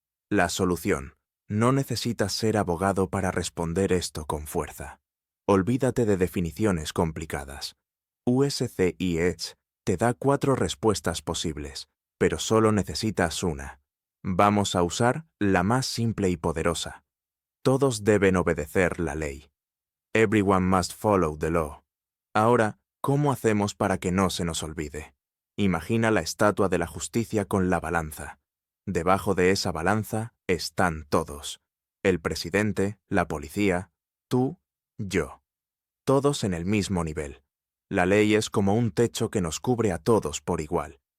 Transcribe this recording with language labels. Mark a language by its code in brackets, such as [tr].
[es] La solución. No necesitas ser abogado para responder esto con fuerza. Olvídate de definiciones complicadas. USCIS te da 4 respuestas posibles, pero solo necesitas una. Vamos a usar la más simple y poderosa. Todos deben obedecer la ley. [en] Everyone must follow the law. [es] Ahora, ¿cómo hacemos para que no se nos olvide? Imagina la estatua de la justicia con la balanza. Debajo de esa balanza están todos. El presidente, la policía, tú, yo. Todos en el mismo nivel. La ley es como un techo que nos cubre a todos por igual.